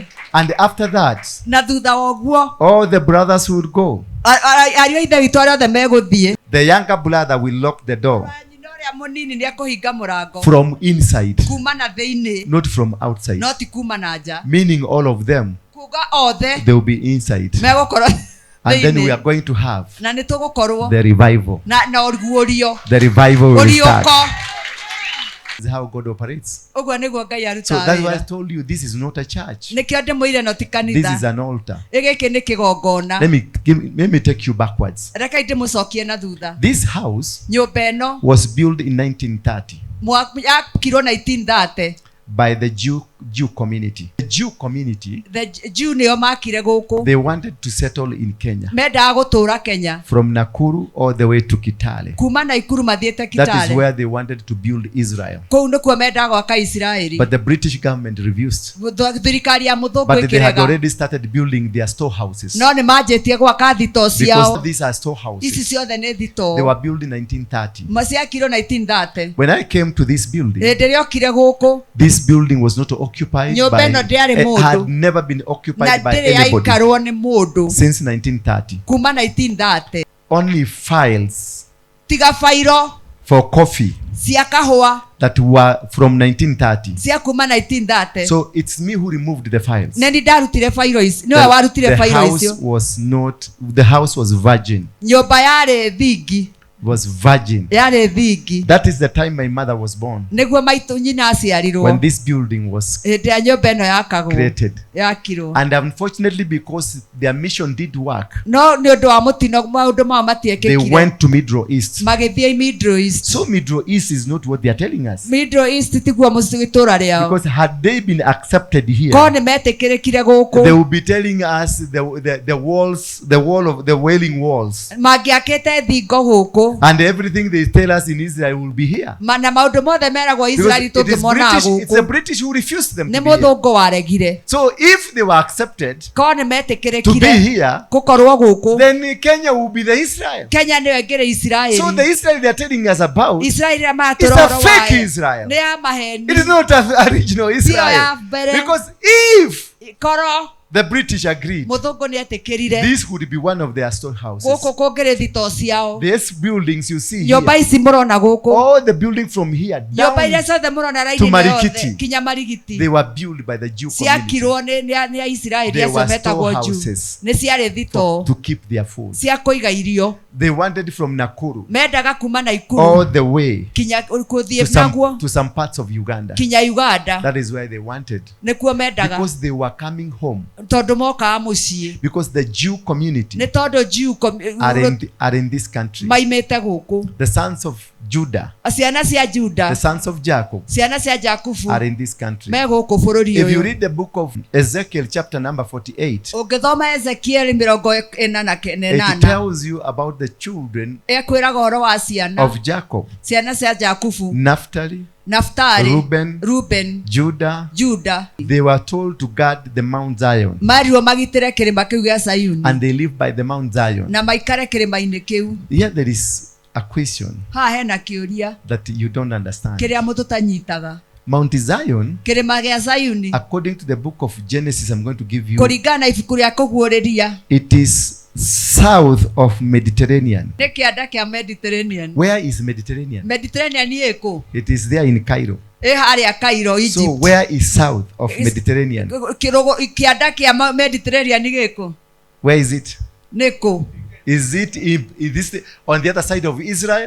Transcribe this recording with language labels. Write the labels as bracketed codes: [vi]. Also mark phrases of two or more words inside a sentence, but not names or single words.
[en] And after that, [ki] Na thutha wa uguo [en] all the brothers will go. [ki] ariũ ithe witũ arĩa othe megũthiĩ. [en] The younger brother will lock the door [ki] Nyina ũrĩa mũnini nĩ ekũhinga mũrango [en] from inside, [ki] kuma na thĩinĩ, [en] not from outside. [ki] no ti kuma na nja. [en] Meaning all of them, [ki] Kuga othe [en] they will be inside. [ki] megũkorwo [en] And then we [ki] thĩinĩ. [en] are going to have [ki] Na nĩ tũgũkorwo [en] the revival. [ki] na ũguũrio. [en] The revival will start. [ki] Ũriũko. [en] This is how God operates. [ki] Ũguo nĩguo Ngai [en] So [ki] arutaga [en] that's why I [ki] wĩra. [en] told you this is not a church. [ki] Nĩkĩo ndĩmwĩire no ti [en] This [ki] kanitha. [en] is an altar. [ki] Gĩkĩ nĩ kĩgongona. [en] Let me take you backwards. [ki] Rekei ndĩmũcokie na thutha. [en] This house [ki] Nyũmba ĩno [en] was built in 1930 [ki] yakirwo 1930. [en] by the Jew community. The Jew community, The Jew [ki] nĩo makire gũkũ. [en] they wanted to settle in Kenya. [ki] Mendaga gũtũũra Kenya. [en] From Nakuru all the way to Kitale. [ki] Kuma Naikuru mathiĩte [en] That is [ki] Kitale. [en] where they wanted to build Israel. [ki] Kũu nĩkuo mendaga gwaka Isiraeli. [en] But the British government refused. [ki] Thirikari ya mũthũngũ [en] But they had [ki] ĩkĩrega. [en] already started building their storehouses. [ki] No nĩ manjĩtie gwaka thitoo [en] Because [ki] ciao. [en] these are [ki] Ici [en] storehouses. [ki] ciothe nĩ [en] They [ki] thitoo. [en] were built in 1930. [ki] Ciakirwo 1930. [en] When I came to this building, [ki] Hĩndĩ ĩrĩa okire gũkũ [en] this building was not occupied [ki] Nyũmba ĩno ndĩarĩ mũndũ. [en] had never been [ki] na [en] occupied by [ki] ndĩrĩ [en] anybody [ki] yaikarwo nĩ mũndũ [en] since 1930. [ki] kuma 1930. [en] Only files [ki] Tiga fairo [en] for coffee [ki] cia kahũa [en] that were from 1930. [ki] cia kuma 1930. [en] So it's me who removed the files. [ki] Nĩ ndarutire fairo ici. Nĩwe warutire [en] The [ki] fairo [en] house [ki] icio. [en] was not, the house was virgin. [ki] Nyũmba yarĩ thingi. [en] Was virgin. [ki] Yarĩ thingi. [en] That is the time my mother was born. [ki] Nĩguo maitũ nyina aciarirwo. [en] When this building was [ki] Hĩndĩ ya nyũmba ĩno yakagwo. [en] created. [ki] Yakirwo. [en] And unfortunately, because their mission did work, [ki] No nĩ ũndũ wa mũtino maũndũ mao [en] they [ki] matiekĩkire. [en] went to Middle East. [ki] Magĩthiĩ Middle East. [en] So Middle East is not what they are telling us. [ki] Middle East tiguo itũũra rĩao. [en] Because had they been accepted here, [ki] Korwo nĩ metĩkĩrĩkire [en] they [ki] gũkũ. [en] will be telling us the walls, the wall of the wailing walls, [ki] Mangĩakĩte thingo gũkũ. [en] and everything they tell us in Israel will be here. [ki] Na maũndũ mothe meragwo [en] Because [ki] Israeli [en] it is [ki] tũngĩmona [en] British, it's the [ki] gũkũ. [en] British who refused them [ki] Nĩ [en] to be here. [ki] mũthũngũ waregire. [en] So if they were accepted [ki] Korwo nĩ [en] to be [ki] metĩkĩrĩkire [en] here, [ki] gũkorwo gũkũ. [en] then Kenya will be the Israel. [ki] Kenya nĩyo ĩngĩrĩ Isiraeli. [en] So the Israel they are telling us about, [ki] Isiraeli ĩrĩa [en] it's [ki] maratũra [en] a [ki] ũhoro [en] fake [ki] wayo [en] Israel. [ki] nĩ ya maheni. [en] It is not a original [ki] ya [en] Israel. [ki] mbere. [en] Because if [ki] Korwo [en] the British agreed, [ki] mũthũngũ nĩ etĩkĩrire [en] this would be one of their storehouses. [ki] gũkũ kũngĩrĩ thitoo ciao. [en] These buildings you see [ki] Nyũmba [en] here, [ki] ici mũrona gũkũ. [en] all the building from here [ki] Nyũmba [en] down, [ki] iria ciothe mũrona [en] to [ki] raini [en] Marikiti. [ki] yothe kinya Marigiti. [en] they were built by the Jew community [ki] Ciakirwo nĩ Isiraeli [en] They [ki] acio [en] were [ki] metagwo Jew. [en] storehouses [ki] Nĩ ciarĩ thitoo [en] to keep their food. [ki] cia kũiga irio. [en] They wanted from Nakuru [ki] Mendaga kuma [en] all [ki] Naikuru [en] the way [ki] kinya [en] to [ki] gũthiĩ naguo [en] to some parts of Uganda. [ki] kinya Uganda. [en] That is where they wanted. [ki] Nĩkuo mendaga [en] Because they were coming home. [ki] tondũ mokaga mũciĩ. [en] Because the Jew community [ki] Nĩ tondũ Jew [en] are in this country. [ki] maimĩte gũkũ. [en] The sons of Judah, [ki] Ciana cia Juda, [en] the sons of Jacob, [ki] ciana cia Jakubu [en] are in this country. [ki] me gũkũ bũrũri [en] If you [ki] ũyũ. [en] read the book of Ezekiel chapter number 48, [ki] Ũngĩthoma Ezekiel 48 [en] it tells you about the children [ki] ekwĩraga ũhoro wa ciana. [en] of Jacob, [ki] Ciana cia Jakubu, [en] Naphtali, [ki] Naftali, [en] Reuben, [ki] Juda. [en] They were told to guard the Mount Zion, [ki] Marirwo magitĩre kĩrĩma kĩu gĩa Sayuni [en] and they live by the Mount Zion. [ki] na maikare kĩrĩma-inĩ kĩu. [en] Here there is a question [ki] Haha hena kĩũria [en] that you don't understand. [ki] kĩrĩa mũtũtanyitaga. [en] Mount Zion, [ki] Kĩrĩma gĩa Sayuni [en] according to the book of Genesis, I'm going to give you, [ki] kũringana na ibuku rĩa kũguũrĩria [en] it is south of Mediterranean. [ki] nĩ kĩanda kĩa Mediterranean. [en] Where is Mediterranean? [ki] Mediterranean ĩkũ? [en] It is there in Cairo. [ki] Cairo, Egypt. [en] So where is south of Mediterranean? [ki] Mediterranean. [en] Where is it? [ki] Neko. [en] Is it this on the other side of Israel